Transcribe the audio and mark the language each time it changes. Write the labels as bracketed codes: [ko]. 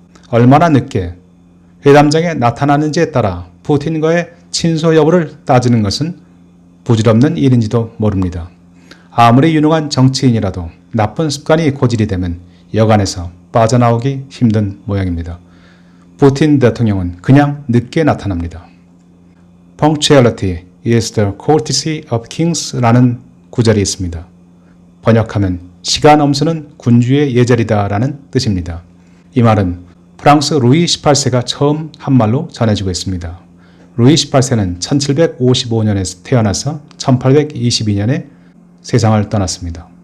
[ko] 얼마나 늦게 회담장에 나타나는지에 따라 푸틴과의 친소 여부를 따지는 것은 부질없는 일인지도 모릅니다. 아무리 유능한 정치인이라도 나쁜 습관이 고질이 되면 여간에서 빠져나오기 힘든 모양입니다. 푸틴 대통령은 그냥 늦게 나타납니다. [en] Punctuality is the courtesy of kings [ko] 라는 구절이 있습니다. 번역하면 시간 엄수는 군주의 예절이다 라는 뜻입니다. 이 말은 프랑스 루이 18세가 처음 한 말로 전해지고 있습니다. 루이 18세는 1755년에 태어나서 1822년에 세상을 떠났습니다.